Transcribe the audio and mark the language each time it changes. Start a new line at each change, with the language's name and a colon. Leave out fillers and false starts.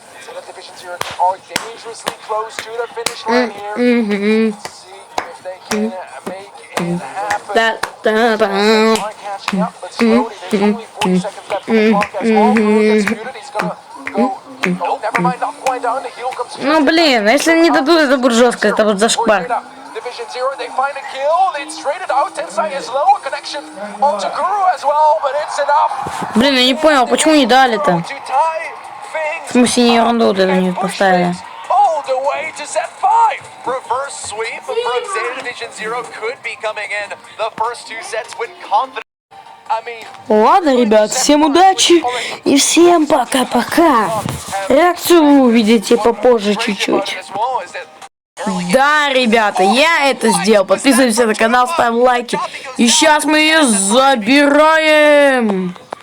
English: So the Division 0 are dangerously close to the finish line here. Let's see if they can make it happen. Are catching up, but slowly. There's only 40 seconds left on the clock as well. He's gonna go. Oh, never mind, not quite down. The heal comes.
Russian: Ну блин, если не дадут, это будет жестко, это вот зашквар.
English: Division 0, they find a kill. They straight it out. Tensai is low. A connection onto Guru as well, but it's enough.
Russian: Блин, я не понял, почему не дали-то? В смысле, не ерунду вот это не поставили.
English: All the way to set 5. Reverse sweep from Zeta Division 0 could be coming in. The first two sets with confidence.
Russian: Ладно, ребят, всем удачи и всем пока-пока. Реакцию вы увидите попозже чуть-чуть. Да, ребята, я это сделал. Подписывайся на канал, ставь лайки. И сейчас мы ее забираем.